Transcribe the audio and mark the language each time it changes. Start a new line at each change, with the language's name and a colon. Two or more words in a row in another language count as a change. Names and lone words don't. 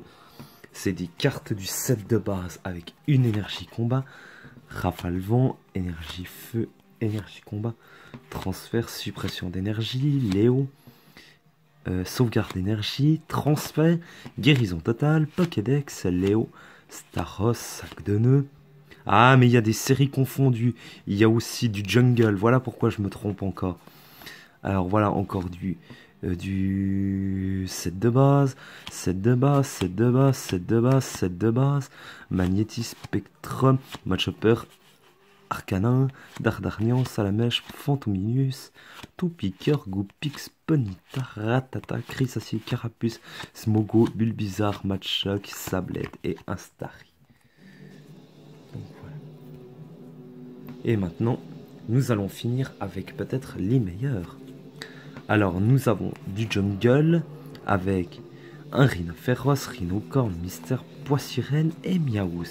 French: C'est des cartes du set de base avec une énergie combat, rafale vent, énergie feu, énergie combat, transfert, suppression d'énergie, Léo, sauvegarde d'énergie, transfert, guérison totale, Pokédex, Léo, Staros, sac de nœuds. Ah, mais il y a des séries confondues. Il y a aussi du jungle. Voilà pourquoi je me trompe encore. Alors voilà encore du set de base, set de base, set de base, set de base, set de base, Magnéti, Spectrum, Matchhopper, Arcanin, Dardarnian, Salamèche, Fantominus, Toupiqueur, Goupix, Ponyta, Ratata, Chrysacier, Carapuce, Smogo, Bulbizarre, Matchok, Sablette et Instari. Donc voilà. Et maintenant, nous allons finir avec peut-être les meilleurs. Alors, nous avons du jungle avec un rhino féroce, rhinocorne, mystère, poissirène et miaouz.